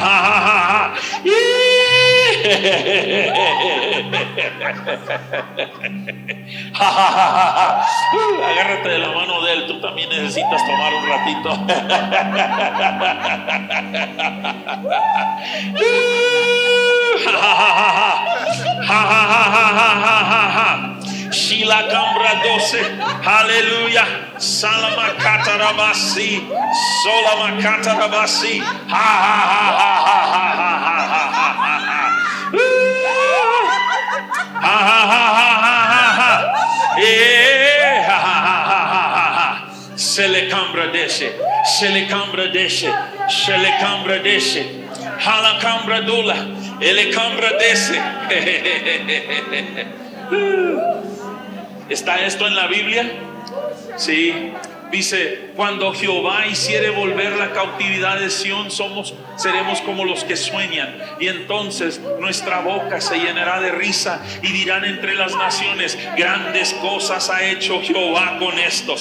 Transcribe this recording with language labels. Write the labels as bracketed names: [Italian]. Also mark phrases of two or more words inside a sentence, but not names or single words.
[Spanish] Agárrate de la mano de él, tú también necesitas tomar un ratito. Shila Cambra 12, aleluya. Salamakata Rabasi, Solamakata Rabasi, ha ha ha ha ha ha ha. Se le cambra desce, se le cambra desce, se le cambra desce, hala cambra dula, ele cambra desce. ¿Está esto en la Biblia? Sí. Dice, cuando Jehová hiciere volver la cautividad de Sión, seremos como los que sueñan. Y entonces nuestra boca se llenará de risa y dirán entre las naciones, grandes cosas ha hecho Jehová con estos.